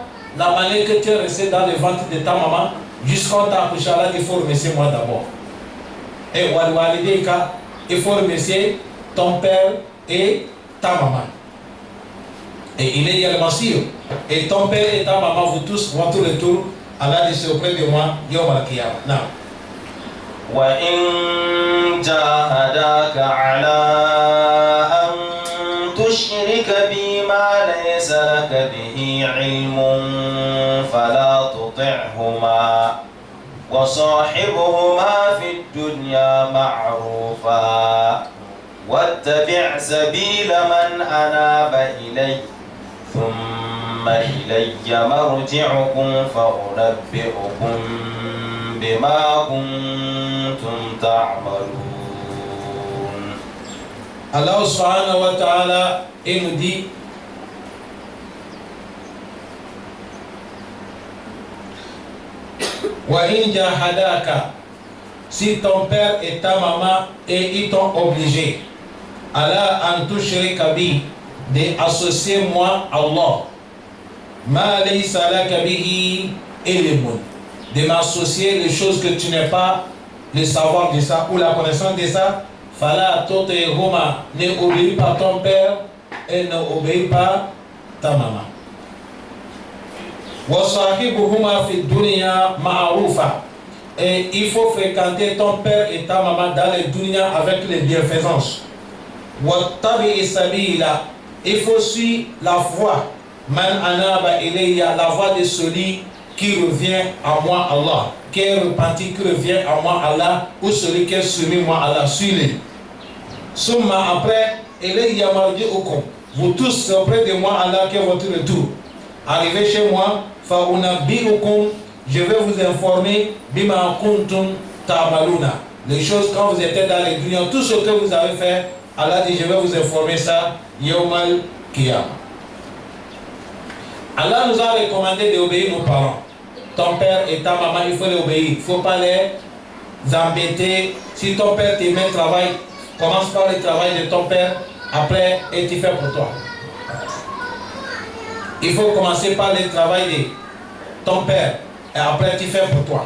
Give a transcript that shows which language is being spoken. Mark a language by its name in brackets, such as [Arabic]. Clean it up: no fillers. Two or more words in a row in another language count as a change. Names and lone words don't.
[French] La manière que tu es resté dans le ventre de ta maman, jusqu'à ta accouché, Allah dit il faut remercier moi d'abord. Et Walideka, il faut remercier ton père et ta maman. Et il est le Masir. Et ton père et ta maman, vous tous, votre retour, Allah dit c'est auprès de moi, [Arabic] يوم القيامة. [French] Non. [Arabic] وإن جاهداك على أن تشرك بي ما ليس لك به علم فلا تطعهما وصاحبهما في الدنيا معروفا واتبع سبيل من أناب إلي ثم إلي مرجعكم فأنبئكم بما كنتم تعملون. [French] Allah [Arabic] سبحانه وتعالى [French] nous dit [Arabic] وإن جاهداك, [French] si ton père et ta maman et ils t'ont obligé [Arabic] على أن تشرك بي, [French] d'associer moi Allah, [Arabic] ما ليس لك به علم, [French] de m'associer les choses que tu n'as pas le savoir de ça ou la connaissance de ça, [Arabic] فلا تطعهما, [French] n'obéis pas ton père et n'obéis pas ta maman. [Arabic] وصاحبهما في الدنيا معروفا, [French] et il faut fréquenter ton père et ta maman dans les dunya avec les bienfaisances. [Arabic] واتبع سبيل, [French] il faut suivre la voie [Arabic] من أناب إلي, [French] la voie de celui qui revient à moi Allah, qui est repenti, qui revient à moi Allah, ou celui qui est soumis moi Allah, suis-le. Summa, après, [Arabic] إلي مرجعكم, [French] vous tous c'est auprès de moi Allah qui est votre retour. Arrivez chez moi, [Arabic] فأنبئكم, [French] je vais vous informer [Arabic] بما كنتم تعملون, [French] les choses quand vous étiez dans les dunya, tout ce que vous avez fait, Allah dit je vais vous informer ça [Arabic] يوم القيامة. [French] Allah nous a recommandé d'obéir nos parents. Ton père et ta maman, il faut les obéir. Il ne faut pas les embêter. Si ton père te met au travail, commence par le travail de ton père, après, et tu fais pour toi. Il faut commencer par le travail de ton père, et après, tu fais pour toi.